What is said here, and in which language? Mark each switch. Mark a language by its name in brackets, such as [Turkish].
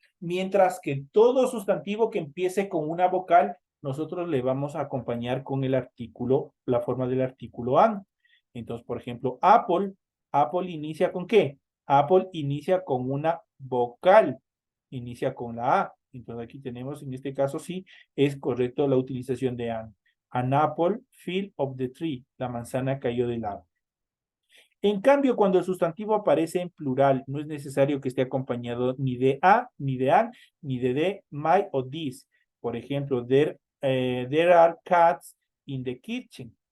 [Spanish] Mientras que todo sustantivo que empiece con una vocal, nosotros le vamos a acompañar con el artículo, la forma del artículo an. Entonces, por ejemplo, apple. Apple inicia ¿con qué? Apple inicia con una vocal. Inicia con la A. Entonces aquí tenemos, en este caso sí, es correcto la utilización de an. [English] An apple fell off the tree. [Spanish] La manzana cayó del árbol. En cambio, cuando el sustantivo aparece en plural, no es necesario que esté acompañado ni de a, ni de an, ni de my o this. Por ejemplo, [English] there are cats in the kitchen.